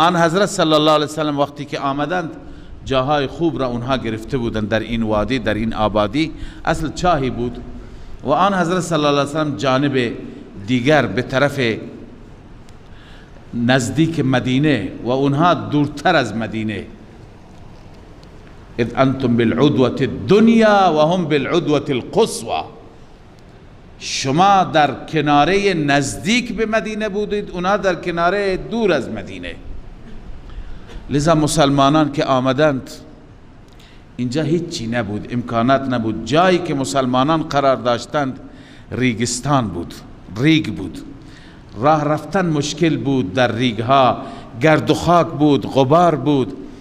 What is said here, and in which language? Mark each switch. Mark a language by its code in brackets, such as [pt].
[fa] آن حضرت صلی الله علیه وسلم وقتی که آمدند جاهای خوب را اونها گرفته بودند در این وادی، در این آبادی. اصل چاهی بود و آن حضرت صلی الله علیه وسلم جانب دیگر به طرف نزدیک مدینه و اونها دورتر از مدینه. [ar] اذ انتم بالعدوة الدنیا و هم بالعدوة القصوى. [fa] شما در کناره نزدیک به مدینه بودید، اونها در کناره دور از مدینه. لذا مسلمانان که آمدند اینجا هیچی نبود، امکانات نبود. جایی که مسلمانان قرار داشتند ریگستان بود، ریگ بود، راه رفتن مشکل بود، در ریگ ها گرد و خاک بود، غبار بود.